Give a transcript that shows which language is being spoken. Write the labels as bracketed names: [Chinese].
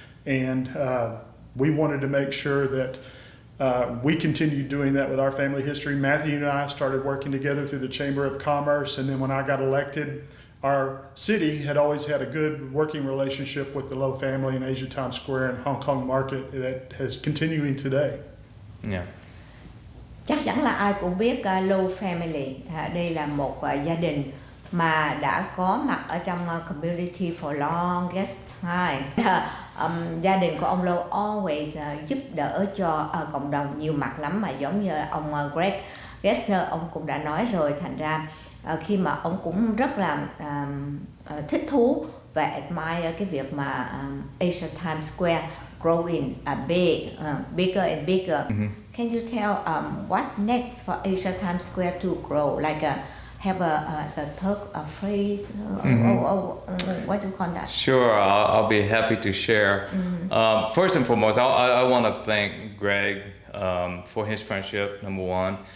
[English] And we wanted to make sure that we continued doing that with our family history. Matthew and I started working together through the Chamber of Commerce, and then when I got elected, our city had always had a good working relationship with the Lowe family in Asia Times Square and Hong Kong market that has continuing today. Yeah. [Vietnamese] Chắc chắn là ai cũng biết Lowe family. Đây là một gia đình mà đã có mặt ở trong [English] community for longest time. [Vietnamese] Gia đình của ông Lowe always giúp đỡ cho cộng đồng nhiều mặt lắm, mà giống như ông Greg Gessner ông cũng đã nói rồi, thành ra khi mà ông cũng rất là thích thú và admire cái việc mà Asia Times Square [English] growing bigger and bigger. Can you tell what next for Asia Times Square to grow? Like have a third phrase or what do you call that? Sure, I'll be happy to share. First and foremost, I want to thank Greg for his friendship, number one.